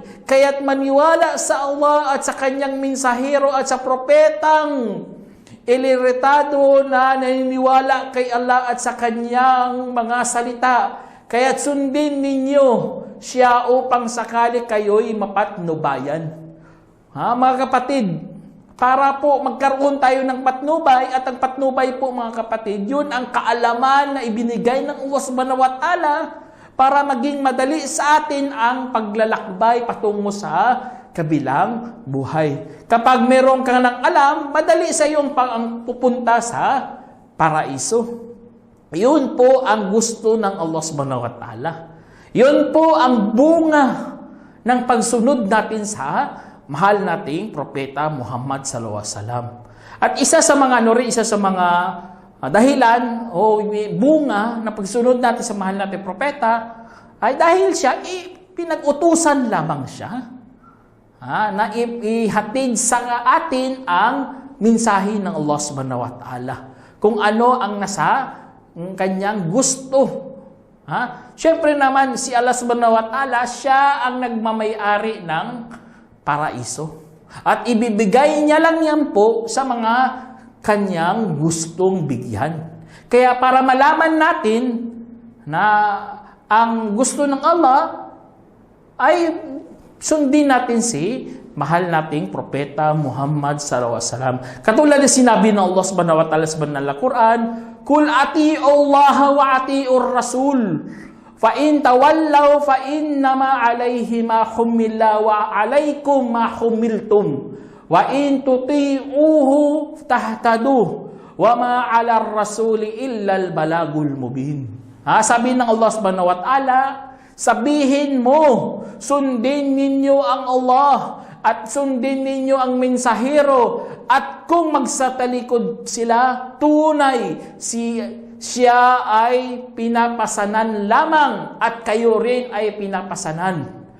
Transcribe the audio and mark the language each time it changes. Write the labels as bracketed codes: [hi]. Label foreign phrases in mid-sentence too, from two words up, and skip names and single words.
[tl] Kaya't maniwala sa Allah at sa Kanyang mensahero at sa propetang iliritado na naniniwala kay Allah at sa Kanyang mga salita. Kaya't sundin ninyo siya upang sakali kayo'y mapatnubayan." Mga kapatid, para po magkaroon tayo ng patnubay, at ang patnubay po mga kapatid, yun ang kaalaman na ibinigay ng Allah [ar] سبحانه وتعالى [tl] para maging madali sa atin ang paglalakbay patungo sa kabilang buhay. Kapag meron ka ng alam, madali sa iyong pupunta sa paraiso. Yun po ang gusto ng Allah [ar] سبحانه وتعالى. [tl] Yun po ang bunga ng pagsunod natin sa mahal nating propeta Muhammad [ar] صلى الله عليه وسلم. [tl] At isa sa mga dahilan o bunga ng pagsunod natin sa mahal nating propeta ay dahil siya pinag-utusan lamang siya na ihatid sa atin ang mensahe ng Allah [ar] سبحانه وتعالى. [tl] Kung ano ang nasa kanyang gusto Ha? Siyempre naman, si Allah [ar] سبحانه وتعالى, [tl] siya ang nagmamay-ari ng paraiso. At ibibigay niya lang yan po sa mga kanyang gustong bigyan. Kaya para malaman natin na ang gusto ng Allah ay sundin natin si mahal nating propeta Muhammad [ar] صلى الله عليه وسلم. [tl] Katulad ng sinabi ng Allah [ar] سبحانه وتعالى [tl] sa banal na Quran, [ar] "قل أطيعوا الله وأطيعوا الرسول. فإن تولوا فإنما عليه ما حمل وعليكم ما حملتم. وإن تطيعوه تهتدوا وما على الرسول إلا البلاغ المبين." [tl] Sabi ng Allah [ar] سبحانه وتعالى, [tl] sabihin mo, sundin ninyo ang Allah at sundin ninyo ang mensahero, at kung magsatalikod sila, tunay siya ay pinapasanan lamang at kayo rin ay pinapasanan.